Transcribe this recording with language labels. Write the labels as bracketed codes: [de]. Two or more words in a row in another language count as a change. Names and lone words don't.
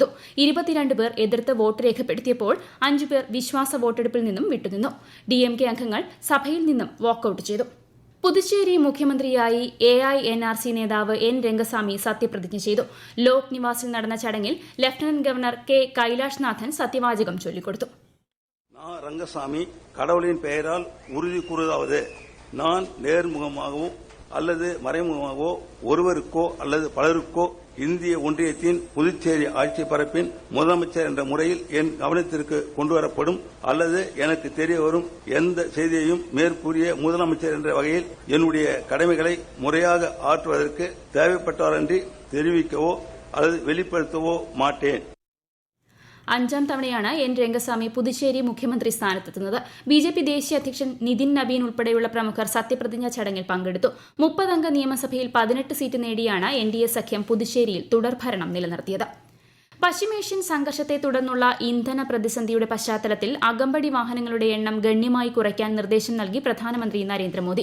[ml] 22 പേർ എതിർത്ത് വോട്ട് രേഖപ്പെടുത്തിയപ്പോൾ 5 പേർ വിശ്വാസ വോട്ടെടുപ്പിൽ നിന്നും വിട്ടുനിന്നു. DMK അംഗങ്ങൾ സഭയിൽ നിന്നും വാക്കൌട്ട് ചെയ്തു. പുതുച്ചേരി മുഖ്യമന്ത്രിയായി AINRC നേതാവ് N രംഗസ്വാമി സത്യപ്രതിജ്ഞ ചെയ്തു. ലോക് നിവാസിൽ നടന്ന ചടങ്ങിൽ ലഫ്റ്റനന്റ് ഗവർണർ K കൈലാഷ് നാഥൻ സത്യവാചകം ചൊല്ലിക്കൊടുത്തു. [ta] நான் ரங்கசாமி கடவுளின் பெயரால் உறுதி கூறுவதாவது, நான் நேர்முகமாகவோ அல்லது மறைமுகமாகவோ ஒருவருக்கோ அல்லது பலருக்கோ இந்திய ஒன்றியத்தின் புதுச்சேரி ஆட்சி பரப்பின் முதலமைச்சர் என்ற முறையில் என் கவனத்திற்கு கொண்டுவரப்படும் அல்லது எனக்கு தெரிய வரும் எந்த செய்தியையும் மேற்கூறிய முதலமைச்சர் என்ற வகையில் என்னுடைய கடமைகளை முறையாக ஆற்றுவதற்கு தேவைப்பட்டவரன்றி தெரிவிக்கவோ அல்லது வெளிப்படுத்தவோ மாட்டேன். [ml] 5ാം തവണയാണ് N രംഗസ്വാമി പുതുച്ചേരി മുഖ്യമന്ത്രി സ്ഥാനത്തെത്തുന്നത്. BJP ദേശീയ അധ്യക്ഷൻ നിതിൻ നബീൻ ഉൾപ്പെടെയുള്ള പ്രമുഖർ സത്യപ്രതിജ്ഞാ ചടങ്ങിൽ പങ്കെടുത്തു. 30 അംഗ നിയമസഭയിൽ 18 സീറ്റ് നേടിയാണ് NDA സഖ്യം പുതുച്ചേരിയിൽ തുടർഭരണം നിലനിർത്തിയത്. പശ്ചിമേഷ്യൻ സംഘർഷത്തെ തുടർന്നുള്ള ഇന്ധന പ്രതിസന്ധിയുടെ പശ്ചാത്തലത്തിൽ അകമ്പടി വാഹനങ്ങളുടെ എണ്ണം ഗണ്യമായി കുറയ്ക്കാൻ നിർദ്ദേശം നൽകി പ്രധാനമന്ത്രി നരേന്ദ്രമോദി.